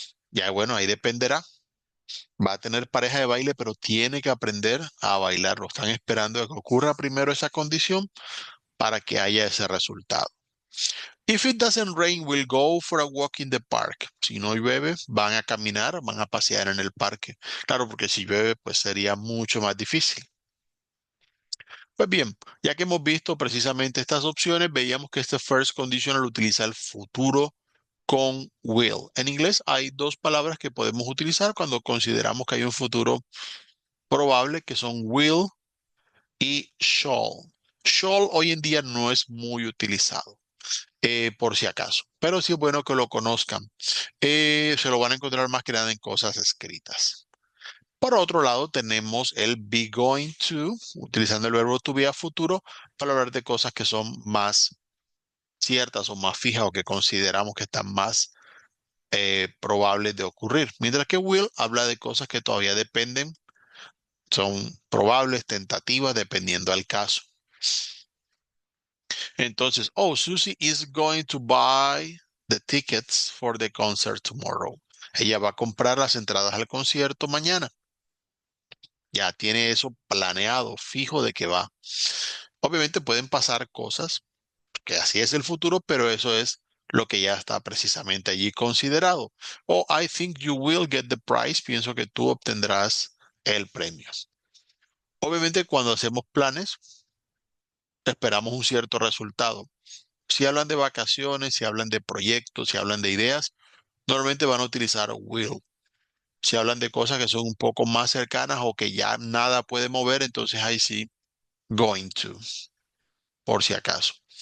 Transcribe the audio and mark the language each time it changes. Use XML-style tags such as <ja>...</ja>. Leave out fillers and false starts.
<es>Ya bueno, ahí dependerá. Va a tener pareja de baile, pero tiene que aprender a bailar. Lo están esperando a que ocurra primero esa condición para que haya ese resultado.</es> <en>If it doesn't rain, we'll go for a walk in the park.</en> <es>Si no llueve, van a caminar, van a pasear en el parque. Claro, porque si llueve, pues sería mucho más difícil. Pues bien, ya que hemos visto precisamente estas opciones, veíamos que este first conditional utiliza el futuro con will. En inglés hay dos palabras que podemos utilizar cuando consideramos que hay un futuro probable, que son will y shall. Shall hoy en día no es muy utilizado, por si acaso, pero sí es bueno que lo conozcan. Se lo van a encontrar más que nada en cosas escritas. Por otro lado, tenemos el be going to, utilizando el verbo to be a futuro para hablar de cosas que son más ciertas o más fijas o que consideramos que están más probables de ocurrir. Mientras que will habla de cosas que todavía dependen, son probables, tentativas, dependiendo al caso. Entonces,</es> <en>oh, Susie is going to buy the tickets for the concert tomorrow.</en> <es>Ella va a comprar las entradas al concierto mañana. Ya tiene eso planeado, fijo de que va. Obviamente pueden pasar cosas, que así es el futuro, pero eso es lo que ya está precisamente allí considerado.</es> <en>O I think you will get the prize.</en> <es>Pienso que tú obtendrás el premio. Obviamente cuando hacemos planes, esperamos un cierto resultado. Si hablan de vacaciones, si hablan de proyectos, si hablan de ideas, normalmente van a utilizar will. Si hablan de cosas que son un poco más cercanas o que ya nada puede mover, entonces ahí sí, going to, por si acaso.</es>